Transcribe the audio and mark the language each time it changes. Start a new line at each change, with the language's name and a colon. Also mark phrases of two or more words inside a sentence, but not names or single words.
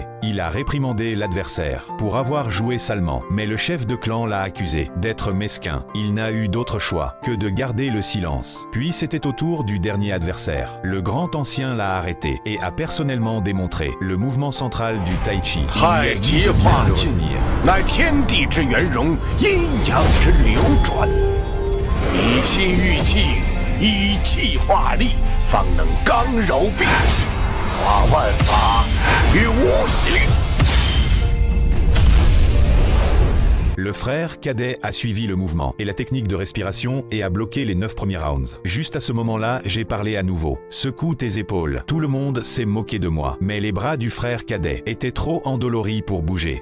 French: Il a réprimandé l'adversaire pour avoir joué salement, mais le chef de clan l'a accusé d'être mesquin. Il n'a eu d'autre choix que de garder le silence. Puis c'était au tour du dernier adversaire. Le grand ancien l'a arrêté et a personnellement démontré le mouvement central du Tai Chi. Il
Chinese: 流转，以气御气，以气化力，方能刚柔并济，化万法于无形。
French: Le frère cadet a suivi le mouvement et la technique de respiration et a bloqué les 9 premiers rounds. Juste à ce moment-là, j'ai parlé à nouveau. Secoue tes épaules. Tout le monde s'est moqué de moi, mais les bras du frère cadet étaient trop endoloris pour bouger.